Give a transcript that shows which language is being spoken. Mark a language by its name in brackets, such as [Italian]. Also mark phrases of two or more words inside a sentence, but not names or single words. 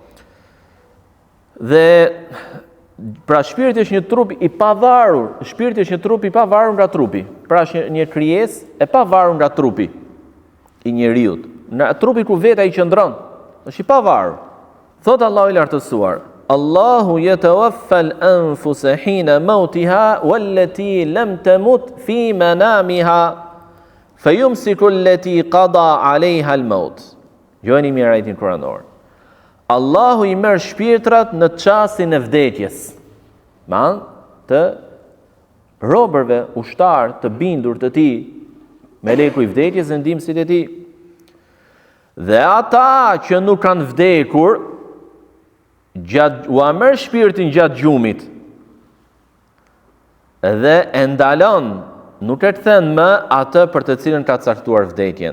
[Albanian] Dhe pra shpirti është një trup i pavarur, shpirti është një trup i pavarur nga trupi. Pra është një krijesë e pavarur nga trupi i njeriu. Në trupi ku vetë ai qëndron, është i pavarur. Thot Allahu i lartësuar: [Arabic] الله يتوفى الأنفس حين موتها والتي لم تمت في منامها فيمسك التي قضى عليها الموت. [Albanian] Gjoni mirë ajetin kuranor. Allahu i merr shpirtrat në çastin e vdekjes. Me anë të robërve ushtar të bindur të tij, meleku i vdekjes dhe ndihmësit e tij. Dhe ata që nuk kanë vdekur, u merr shpirtin gjatë gjumit dhe e ndalon, nuk e kthen më atë për të cilën ka caktuar vdekjen.